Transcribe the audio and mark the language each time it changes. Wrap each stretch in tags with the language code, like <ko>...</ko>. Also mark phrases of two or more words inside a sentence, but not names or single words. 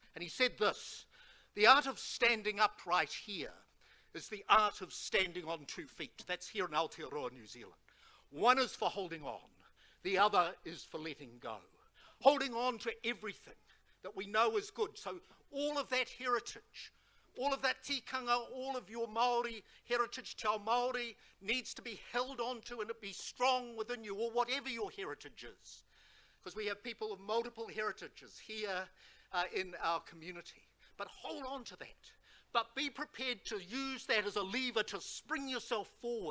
<en>And he said this: the art of standing upright here is the art of standing on 2 feet. That's here in Aotearoa, New Zealand. One is for holding on, the other is for letting go. Holding on to everything that we know is good. So all of that heritage, all of that tikanga, all of your Māori heritage,</en> <mi>te ao Māori,</mi> <en>needs to be held on to and it be strong within you, or whatever your heritage is. Because we have people of multiple heritages here in our community. But hold on to that. but be prepared to use that as a lever to spring yourself forward.</en>